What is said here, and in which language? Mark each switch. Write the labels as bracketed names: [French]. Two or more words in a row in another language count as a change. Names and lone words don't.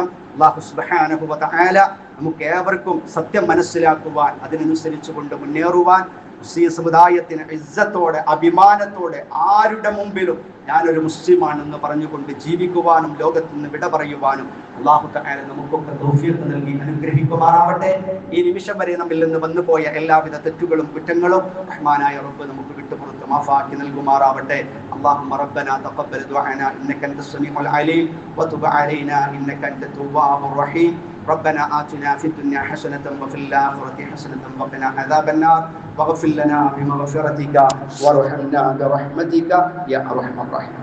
[Malayalam] അല്ലാഹു [Arabic] سبحانه وتعالى [Malayalam] നമുക്ക് ഏവർക്കും സത്യം മനസ്സിലാക്കുവാൻ, അതിനനുസരിച്ച് കൊണ്ട് മുന്നേറുവാൻ, മുസ്ലിം സമുദായത്തിന് ഇസ്സത്തോടെ, അഭിമാനത്തോടെ ആരുടെ മുമ്പിലും ഞാനൊരു മുസ്ലിമാണെന്ന് പറഞ്ഞുകൊണ്ട് ജീവിക്കുവാനും ലോകത്ത് നിന്ന് വിട പറയുവാനും അല്ലാഹു തആല നമുക്കൊക്കെ തൗഫീഖ് നൽകി അനുഗ്രഹിക്കുമാറാവട്ടെ. ഈ നിമിഷം വരെ നമ്മിൽ നിന്ന് വന്നുപോയ എല്ലാവിധ തെറ്റുകളും കുറ്റങ്ങളും റഹ്മാനായ റബ്ബ് നമുക്ക് വിട്ടുപുറത്ത് മാഫാക്കി നൽകുമാറാവട്ടെ. [Arabic] اللهم ربنا تقبل دعاءنا انك انت السميع العليم وتب علينا انك انت التواب الرحيم. ربنا آتنا في الدنيا حسنة وفي الآخرة حسنة وقنا عذاب النار واغفر لنا بمغفرتك وارحمنا برحمتك يا أرحم الراحمين.